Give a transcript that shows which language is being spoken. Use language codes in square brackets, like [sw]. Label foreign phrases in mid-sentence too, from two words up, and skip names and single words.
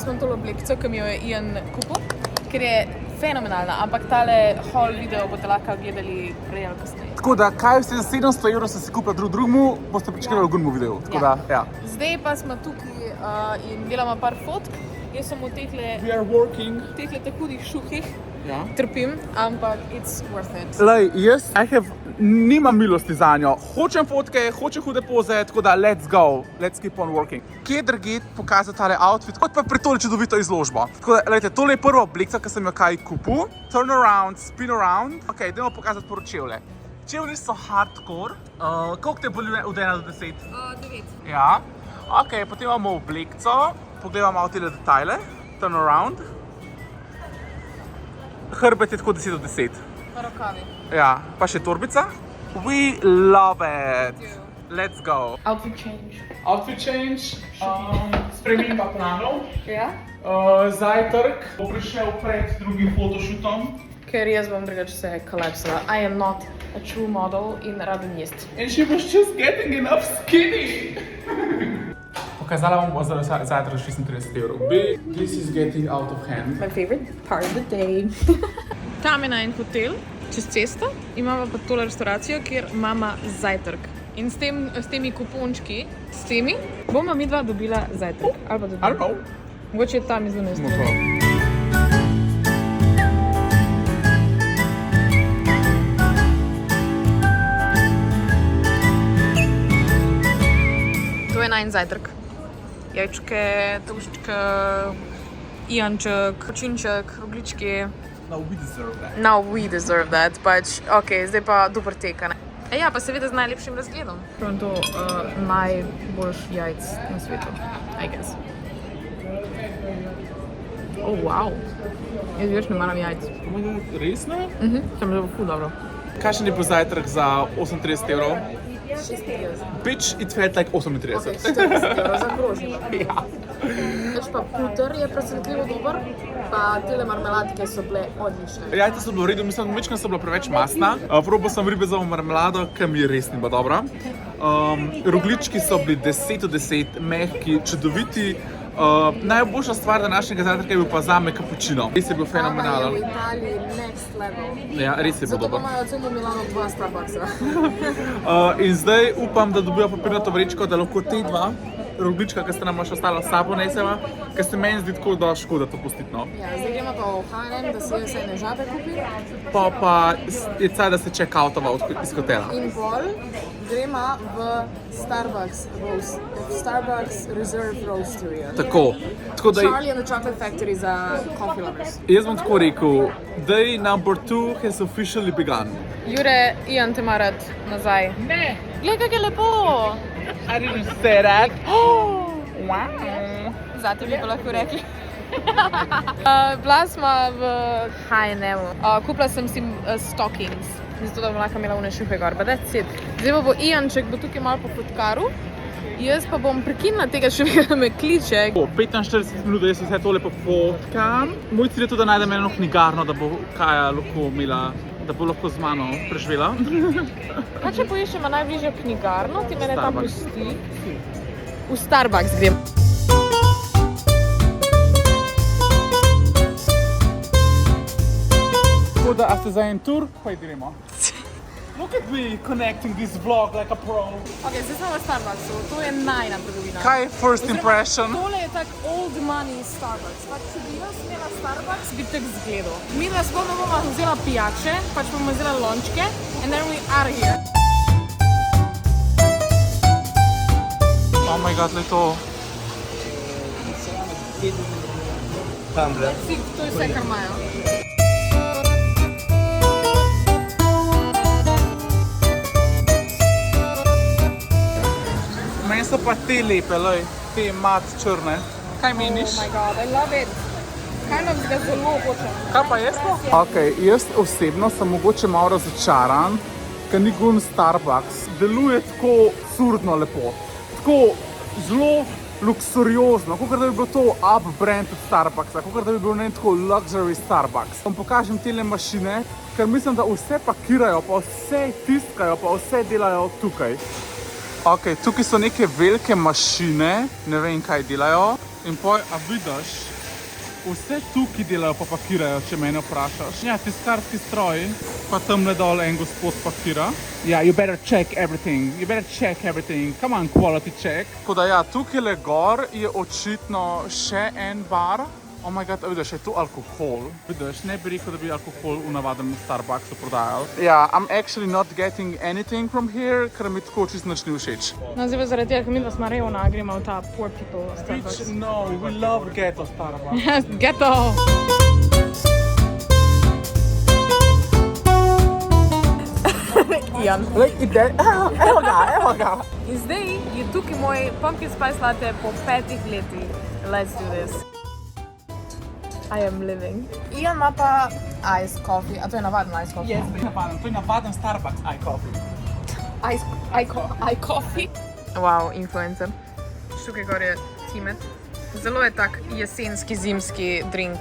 [sl] smo tole oblekco, ki mi jo je Ian kupil, ker je fenomenalna, ampak tale haul video boste lahko gledali prej ali kasneje. Tako da, kaj ste za 700 evrov ste si kupila drugemu, boste pričakali v drugemu videu. Tako da, ja. Zdaj pa smo tukaj in delamo par fotk. Jaz sem v [en] We are working. [sl] tehle te hudih šukih Ja. trpim, ampak [en] it's worth it. [sl] Lej, jaz nimam milosti za njo. Hočem fotke, hočem hude poze, tako da [en] let's go, let's keep on working. [sl] Kje drugje pokazati tale outfit, kot pa pri tole čudovito izložbo. Tako da, lejte, tole je prva obleka, ki sem jo kaj kupil. [en] Turn around, spin around. [sl] Ok, dajmo pokazati prvo čevlje. Čevlji so hardcore. Koliko te boli od 1 do 10? 9. Ja. Ok, potem imamo oblekco. Pogledamo malo tele detajle. [en] Turn around. [sl] Hrbet je tako 10 od 10. Pa rokavi. Ja, pa še torbica. [en] We love it. Let's go. Outfit change. Outfit change, [sl] sprememba planov. Ja? Zajtrk bo prišel pred drugim fotoshootom. Ker jaz bom drugače se kolapsila. [en] I am not a true model in [sl] rada jest. [en] And she was just getting enough skinny. [sl] Pokazala vam bo za zajtrk 36 evrov. [en] This is getting out of hand. My favorite part of the day. [sl] Tam je en hotel, čez cesto, imamo pa tole restauracijo, kjer imamo zajtrk. In s temi kupončki, bomo mi dva dobila zajtrk. Ali pa [en] I don't know. [sl] Mogoče je tam izvunil s To je najin zajtrk. Jajčke, toščke, ijanček, kočinček, roglički. [en] Now we deserve that. [sl] Pač, ok, zdaj pa do prteka. Ja, pa seveda z najlepšim razgledom. Pravim to najboljš jajc na svetu, [en] I guess. [sl] Oh, wow. Jaz več ne maram jajc. Resno? Sem zelo ful dobro. Kakšen je po zajtrk za 38 evrov? 36. [en] Bitch, it felt like 38. [sl] Ok, 40 evrov za krožnilo. Ja. Več pa puter je presenetljivo dober, pa tele marmeladke so bile odlične. Jajca so bilo v redu, mislim, večkrat so bila preveč masna. Probal sem ribezovo marmelado, ki mi res ni bila dobra. Roglički so bili 10 od 10, mehki, čudoviti. Najboljša stvar današnjega zajtrka je bil pa zame cappuccino. Res je bil fenomenalen. V Italiji [en] next level. [sl] Ja, res je bil Zato pa dober. imajo celo v Milano 2 Starbucksa. In zdaj upam, da dobijo papirnato vrečko, da lahko te dva roglička, ki sta nam še ostala s sabo neseva, ker se meni zdi tako, da škoda to pustiti, no. Ja, zdaj gremo pa v H&M, da si jaz ene žabe kupim. Pa je caj, da se check-outova iz hotela. In pol gremo v Starbucks Reserve Roastery. Tako da [en] Charlie and the Chocolate Factory za coffee lovers. [sl] jaz bom tako rekel, [en] day number 2 has officially begun. [sl] Jure, Ian te ima rad nazaj. Ne, Glej, kak je lepo! [en] I didn't say that. Wow. [sl] Zate bi pa lahko rekli. Bila smo v H&M-u. Kupila sem si stockings, zato da bom lahko imela une šuhe gor, [en] but that's it. [sl] Zdaj pa bo Ianček bo tukaj malo po fotkaru. Jaz pa bom prekinila tega šuhega, me kliče. 45 minut, da jaz vse tole pofotkam. Moj cilj je tudi, da najdem eno knjigarno, da bo Kaja lahko imela, da bo lahko z mano preživela. Kaj če poiščemo najbližjo knjigarno, ti mene tam Starbucks. pusti? V Starbucks grem. Tako da, a ste za en tur, pa gremo. [en] Look at me connecting this vlog like a pro. [sl] Ok, zdaj smo v Starbucksu, to je najna trgovina. Kaj je [en] first impression? [sl] Tole je tak [en] old money [sl] Starbucks. Pač, če bi jaz imela Starbucks, bi tak zgledal. Mi nas bomo vzela pijače, pač bomo vzela lončke, [en] and then we are here. Oh my god, le to. [sl] To je vse, kar imajo. Meni so pa te lepe, lej, te mat črne. Kaj meniš? [en] Oh my god, I love it. Kind of [sl] ga zelo hočem. Kaj pa jaz to? Ok, jaz osebno sem mogoče malo razočaran, ker ni gun Starbucks. Deluje tako absurdno lepo. Tako zelo luksuriozno, kot da bi bil to [en] up brand [sl] od Starbucksa, kot da bi bil ne tako luxury Starbucks. Vam pokažem tele mašine, ker mislim, da vse pakirajo, pa vse tiskajo, pa vse delajo tukaj. Ok, tukaj so neke velike mašine, ne vem kaj delajo. In poj, a vidiš, vse tukaj delajo pa pakirajo, če mene vprašaš. Ja, tiskarski stroj, pa tamle dol en gospod pakira. Ja, [en] you better check everything, come on, quality check. [sl] Tako da ja, tukaj le gor je očitno še en bar. [en] Oh my god, [sl] vidiš, je tu alkohol. Vidiš, ne bi rekel, da bi alkohol v navadnem Starbucksu prodajal. Ja, [en] I'm actually not getting anything from here, [sl] ker mi tako čisto nič ni všeč. No, zdaj pa zaradi tega, ker mi dva smo revna, gremo v ta [en] poor people [sl] Starbucks. [en] Bitch, no, we love ghetto Starbucks. Ghetto! Ian. [sl] Evo ga. In zdaj je tukaj moj [en] pumpkin spice latte [sl] po 5 letih. [en] Let's do this. I am living. [sl] Ian ima pa [en] ice coffee, [sl] a to je navaden [en] ice coffee. [sl] To je navaden Starbucks coffee. [en] iCoffee. Wow, influencer. [sl] Tukaj gor je cimet. Zelo je tak jesenski, zimski drink.